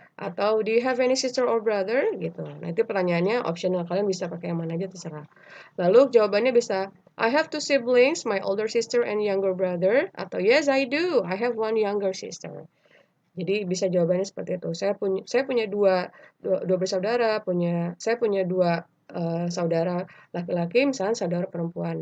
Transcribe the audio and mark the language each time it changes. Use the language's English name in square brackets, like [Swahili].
[Indonesian] Atau [English] do you have any sister or brother? [Indonesian] Gitu. Nah itu pertanyaannya optional. Kalian bisa pakai yang mana aja terserah. Lalu jawabannya bisa [English] I have two siblings, my older sister and younger brother. Atau yes I do, I have one younger sister. [Indonesian] Jadi bisa jawabannya seperti itu. Saya punya dua bersaudara, saya punya dua saudara laki-laki, misalnya saudara perempuan.